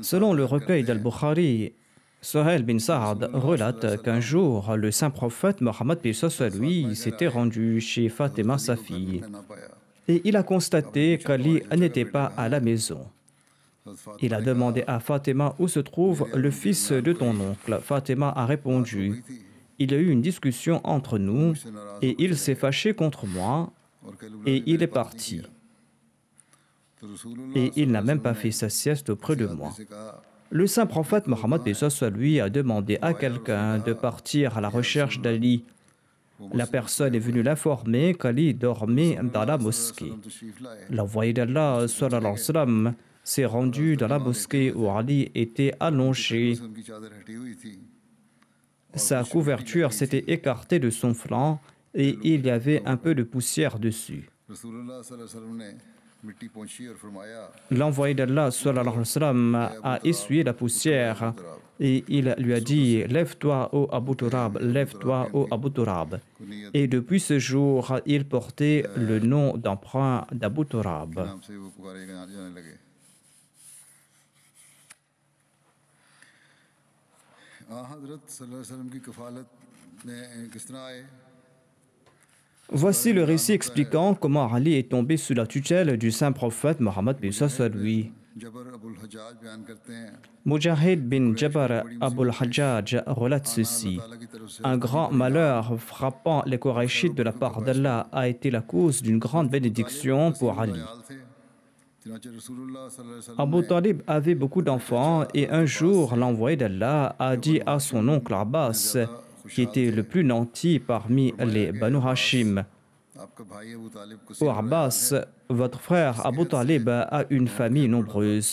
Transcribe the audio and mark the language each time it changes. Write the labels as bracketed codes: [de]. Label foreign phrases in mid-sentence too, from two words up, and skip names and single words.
[fr] Selon le recueil d'Al-Bukhari, Suhail bin Sa'ad relate qu'un jour, le saint prophète Mohammed paix soit sur lui s'était rendu chez Fatima, sa fille, [ur] نہ پایا. [fr] et il a constaté qu'Ali n'était pas à la maison. [ur] حضرت فاطمہ [fr] Il a demandé à Fatima où se trouve le fils de ton oncle. Fatima a répondu: il y a eu une discussion entre nous et il s'est fâché contre moi [ur] اور کل [fr] et il est parti. [ur] تو رسول اللہ [fr] Et il n'a même pas fait sa sieste auprès de moi. [ur] سے کہا [fr] Le saint prophète Mohammed paix soit sur lui a demandé à quelqu'un de partir à la recherche d'Ali. La personne est venue l'informer qu'Ali dormait dans la mosquée. [ur] تشریف لائے. [fr] L'envoyé d'Allah [ar] صلى الله عليه وسلم [fr] s'est rendu dans la mosquée où Ali était allongé. [ur] ان کی چادر ہٹی ہوئی تھی. [fr] Sa couverture s'était écartée de son flanc et il y avait un peu de poussière dessus. [ur] رسول اللہ [ar] صلى الله عليه وسلم [ur] نے مٹی پہنچی اور فرمایا [fr] L'envoyé d'Allah [ar] صلى الله عليه وسلم, [fr] a essuyé la poussière et il lui a dit: Lève-toi, ô Abu Turab, lève-toi, ô Abu Turab. Et depuis ce jour, il portait le nom d'emprunt d'Abu Turab. [ur] نام سے وہ پکارے جانے لگے۔ حضرت [ar] صلى الله عليه وسلم [ur] کی کفالت میں کس طرح آئے. [fr] Voici le récit expliquant comment Ali est tombé sous la tutelle du saint prophète Mohammed bin soit lui. [ur] جبر ابو الحجاج بیان کرتے ہیں [fr] Mujahid bin Jabr Abul Hajjaj relate ceci. Un grand malheur frappant les Qurayshites de la part d'Allah a été la cause d'une grande bénédiction pour Ali. Abu Talib avait beaucoup d'enfants et un jour l'envoyé d'Allah a dit à son oncle Abbas, qui était le plus nanti parmi les Banu Hashim: Ô Abbas, votre frère Abu Talib a une famille nombreuse.